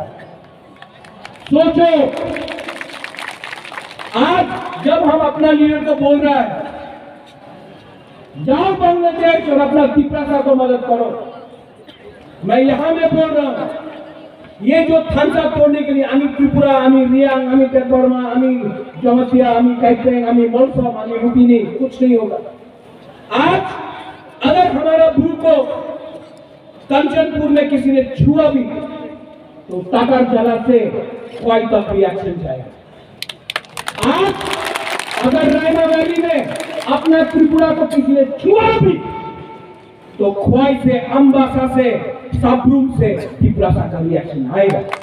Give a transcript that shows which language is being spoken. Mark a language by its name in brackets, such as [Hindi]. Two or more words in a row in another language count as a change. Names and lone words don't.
[Hindi] सोचो, आज जब हम अपना लीडर को बोल रहा है जाओ बांग्लादेश और अपना तिपरासा को मदद करो, मैं यहां में बोल रहा हूं, ये जो थानसा तोड़ने के लिए आमी त्रिपुरा, आमी रियांग, आमी बर्मा, आमी जमतिया, आमी काइपेंग, आमी मोलसम, आमी रुपिनी, कुछ नहीं होगा। आज अगर हमारा भू को कंचनपुर में किसी ने छुआ भी तो टाकर जला से ख्वाई तक रिएक्शन जाएगा। आज अगर रायना वैली में अपना त्रिपुरा को किसी ने छुआ भी तो ख्वाई से, अम्बासा से, साबरूम से तिपरासा का रिएक्शन आएगा।